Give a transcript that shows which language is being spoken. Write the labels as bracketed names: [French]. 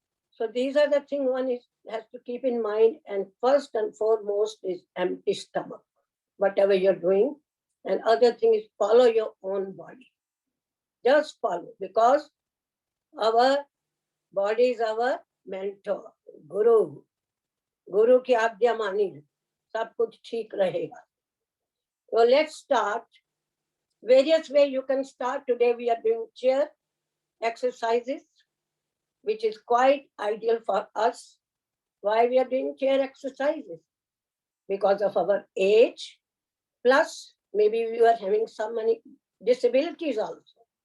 [English] So these are the things one has to keep in mind, and first and foremost is empty stomach, whatever you're doing. And other thing is follow your own body. Just follow, because our body is our mentor, guru. [Hindi] Guru ki आज्ञा मानी, सब कुछ ठीक रहेगा. [English] So let's start. Various ways you can start. Today we are doing chair exercises, which is quite ideal for us. Why we are doing chair exercises? Because of our age, plus maybe we are having so many disabilities also.